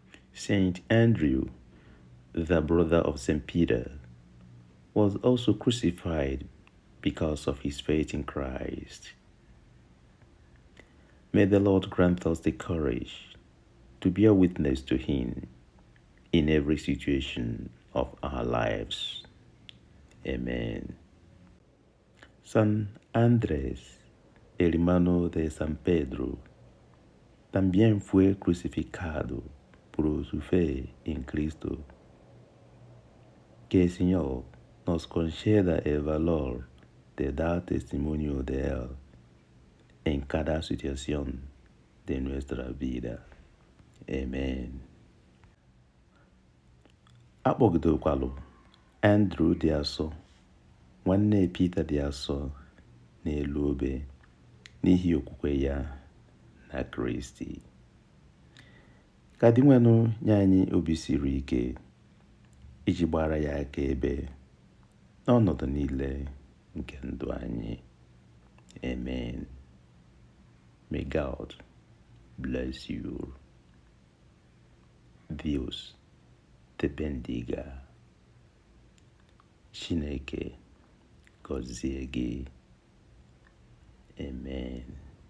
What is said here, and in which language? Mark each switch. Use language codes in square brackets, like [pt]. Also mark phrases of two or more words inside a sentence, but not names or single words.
[en] Saint Andrew, the brother of Saint Peter, was also crucified because of his faith in Christ. May the Lord grant us the courage to bear witness to him in every situation of our lives. Amen. [es] San Andrés, hermano de San Pedro, también fue crucificado por su fe en Cristo. Que el Señor nos conceda el valor de dar testimonio de Él en cada situación de nuestra vida. Amen. [ig] Akpọgidekwalụ Andrew dị asọ, nwanne Peter dị asọ n'elu obe n'ihi okwukwe ya na Kristi. Ka dị nwenụ nye anyị obi siri ike iji gbara ya akaebe n'ọnọdụ niile nke ndụ anyị. [en] Amen. May God bless you. [es] Dios te bendiga. [ig] Chineke gọzie gị. Amen.